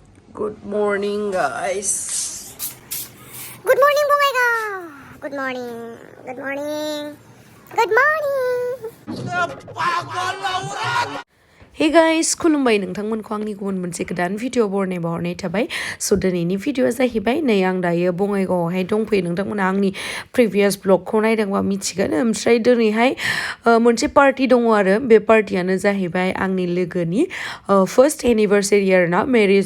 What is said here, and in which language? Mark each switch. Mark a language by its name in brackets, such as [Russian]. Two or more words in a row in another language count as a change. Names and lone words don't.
[English] Good morning, guys. Good morning, Bongaigaon. Good morning. Good morning. Good morning. Hey guys, [Bodo] Khulumbai nwngthangमोनखौ आंनि गुबुन मोनसे गोदान भिडिअ बरनायबा हरनाय थाबाय स' दिनैनि भिडिअआ जाहैबाय नै आं दायो बङाइगावआवहाय दंफैयो नोंथांमोना आंनि प्रिभियास ब्लगखौ नायदोंबा मिथिगोन ओमफ्राय दिनैहाय मोनसे पार्टि दङ आरो बे पार्टियानो जाहैबाय आंनि लोगोनि [English] first anniversary [Bodo] आरोना मेरिज